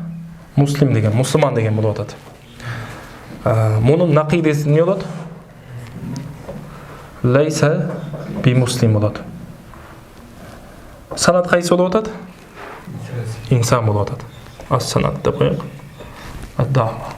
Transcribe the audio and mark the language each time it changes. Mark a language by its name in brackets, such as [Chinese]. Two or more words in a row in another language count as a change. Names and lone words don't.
[Kyrgyz] Муслим деген, мусулман деген болуп атат. Мунун накидеси эмне болот? [Arabic] ليس بمسلم [Kyrgyz] болот. Санат кайсы болуп атат? Инсан болуп атат. Ас-санат деп коелук. Ад-дава.